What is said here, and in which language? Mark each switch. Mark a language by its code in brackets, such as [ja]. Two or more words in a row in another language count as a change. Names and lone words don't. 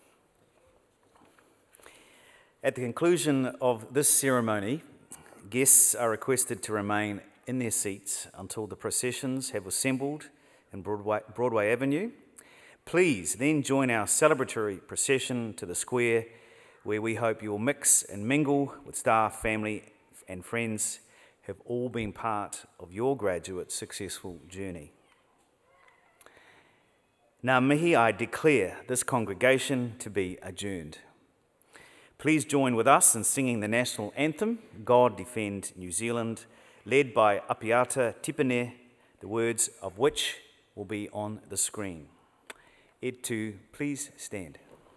[en] At the conclusion of this ceremony, guests are requested to remain in their seats until the processions have assembled in Broadway Avenue. Please then join our celebratory procession to the square, where we hope you will mix and mingle with staff, family and friends who have all been part of your graduate successful journey. [mi] Ngā mihi, [en] I declare this congregation to be adjourned. Please join with us in singing the national anthem, God Defend New Zealand, led by Apiata Tipene, the words of which will be on the screen. [mi] Ed tū, [en] please stand.